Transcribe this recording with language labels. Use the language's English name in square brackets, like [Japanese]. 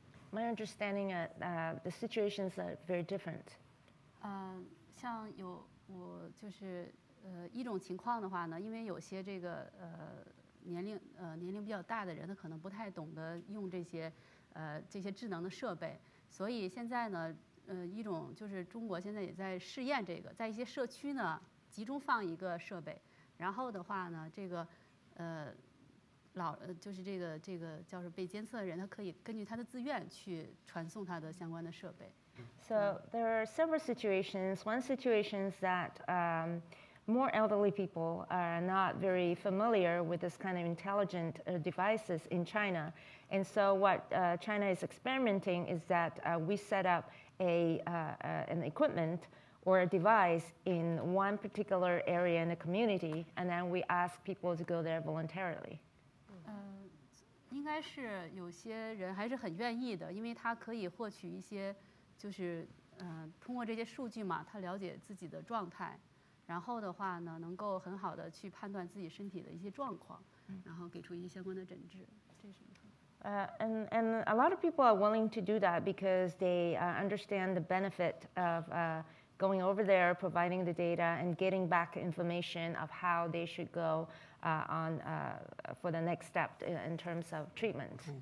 [English] My understanding the situations are very different. [Chinese] 像我就是一种情况的话呢，因为有些这个年龄比较大的人，他可能不太懂得用这些智能的设备，所以现在呢，一种就是中国现在也在试验这个，在一些社区呢集中放一个设备，然后的话呢，这个就是这个叫是被监测的人，他可以根据他的自愿去传送他的相关的设备。 [English] So there are several situations. One situation is that more elderly people are not very familiar with this kind of intelligent devices in China. And so what China is experimenting is that we set up an equipment or a device in one particular area in the community, and then we ask people to go there voluntarily. [Chinese] 应该是有些人还是很愿意的，因为他可以获取一些，就是通过这些数据嘛，他了解自己的状态，然后的话呢，能够很好的去判断自己身体的一些状况，然后给出一些相关的诊治。这是一个。 [English] And a lot of people are willing to do that because they understand the benefit of going over there, providing the data, and getting back information of how they should go on for the next step in terms of treatment.